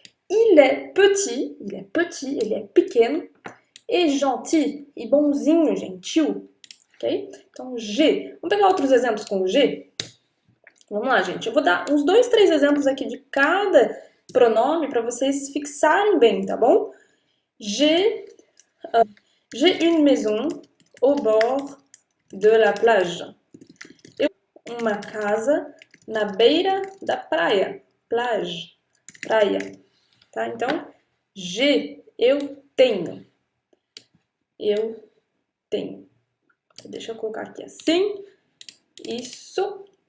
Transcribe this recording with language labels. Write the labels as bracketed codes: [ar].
[fr] Il est petit, [pt] ele é pequeno, [fr] et gentil, [pt] e bonzinho, gentil. Ok? Então, G. Vamos pegar outros exemplos com o G? Vamos lá, gente. Eu vou dar uns 2, 3 exemplos aqui de cada pronome para vocês fixarem bem, tá bom? [fr] J'ai une maison au bord de la plage. [pt] Eu tenho uma casa na beira da praia. Plage, praia. Tá? Então, [fr] j'ai, [pt] eu tenho. Eu tenho. Deixa eu colocar aqui assim. Isso.